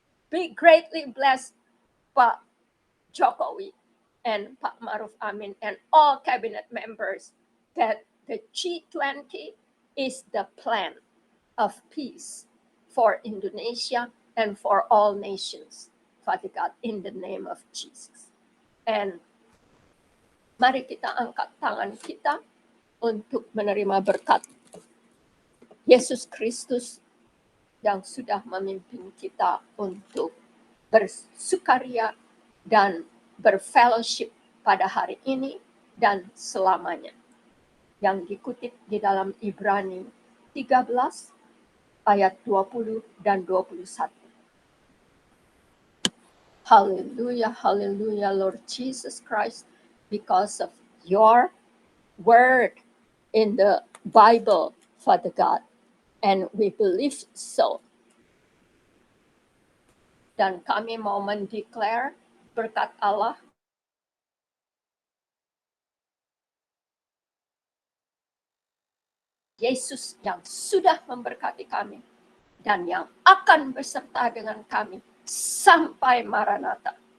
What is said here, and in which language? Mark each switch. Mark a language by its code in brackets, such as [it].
[en] Be greatly blessed, Pak Jokowi and Pak Maruf Amin and all cabinet members, that the G20 is the plan of peace for Indonesia and for all nations, Father God, in the name of Jesus. [id] And mari kita angkat tangan kita untuk menerima berkat Yesus Kristus yang sudah memimpin kita untuk bersukaria dan berfellowship pada hari ini dan selamanya. Yang dikutip di dalam Ibrani 13 ayat 20 dan 21. [en] Hallelujah, hallelujah, Lord Jesus Christ, because of your word in the Bible, Father God, and we believe so. [id] Dan kami mau mendeklar berkat Allah Yesus yang sudah memberkati kami dan yang akan beserta dengan kami sampai Maranatha.